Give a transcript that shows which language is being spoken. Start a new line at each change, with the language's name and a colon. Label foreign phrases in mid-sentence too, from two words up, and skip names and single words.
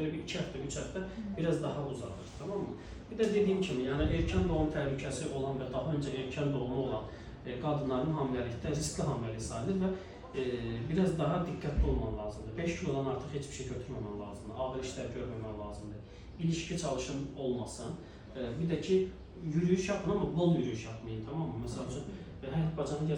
Azerbaijani: Elə bir 2 həftə, 3 həftə
Turkish: biraz daha
Azerbaijani: uzadır,
Turkish: tamam mı?
Azerbaijani: Bir də dediyim kimi, yəni erkən doğum təhlükəsi olan və daha öncə erkən doğumu olan qadınların hamiləlikdə riskli hamiləlik sayılır və
Turkish: biraz daha
Azerbaijani: diqqətli olman lazımdır. 5 kilodan artıq heç bir şey götürməmən lazımdır. Ağır işlər görməmən lazımdır.
Turkish: İlişki çalışın olmasın.
Azerbaijani: Bir də ki,
Turkish: yürüyüş yapın ama bol yürüyüş yapmayın, tamam mı?
Azerbaijani: Mesela həyat bacanı